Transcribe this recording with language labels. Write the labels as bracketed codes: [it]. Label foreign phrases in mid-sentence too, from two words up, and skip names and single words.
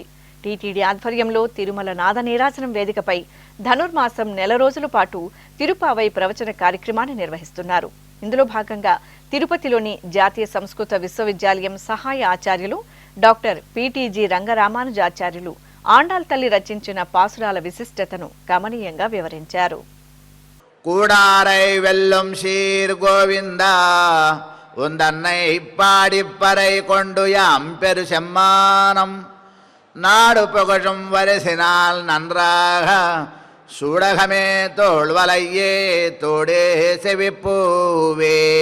[te] టీటీడీ ఆధ్వర్యంలో తిరుమల నాద నీరాజనం వేదికపై ధనుర్మాసం నెల రోజుల పాటు తిరుప్పావై ప్రవచన కార్యక్రమాన్ని నిర్వహిస్తున్నారు. ఇందులో భాగంగా తిరుపతిలోని జాతీయ సంస్కృత విశ్వవిద్యాలయం సహాయ ఆచార్యులు డాక్టర్ పిటిజి రంగరామానుజాచార్యులు ఆండాల్ తల్లి రచించిన పాసురాల విశిష్టతను గమనీయంగా వివరించారు. [ta] கூடாரை வெல்லும் சீர் கோவிந்தா உந்தன்னை பாடிப்பறை கொண்டு யாம் பெரு செம்மானம் நாடு புகழும் வரிசினால் நன்றாக சூடகமே தோள்வலையே தோடே செவிப்பூவே